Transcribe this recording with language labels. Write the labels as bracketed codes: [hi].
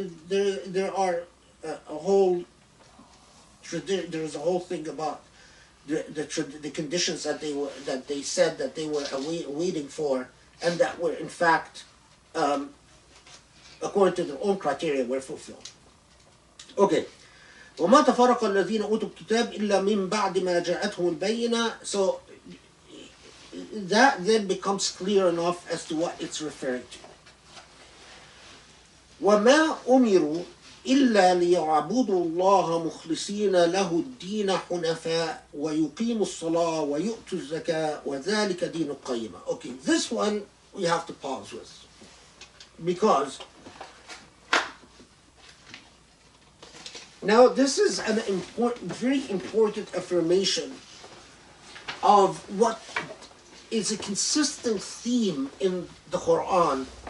[en] There are a whole there's a whole thing about the conditions that they said that they were waiting for, and that were in fact according to their own criteria were fulfilled. Okay. [ar] وما تفرق الذين أوتوا الكتاب إلا من بعد ما جاءتهم البينة. [en] So that then becomes clear enough as to what it's referring to. [ar] وما أمروا إلا ليعبدوا الله مخلصين له الدين حنفاء ويقيموا الصلاة ويؤتوا الزكاة وذلك دين القيمة. [en] Okay, this one we have to pause with, because now this is an very important affirmation of what is a consistent theme in the Quran.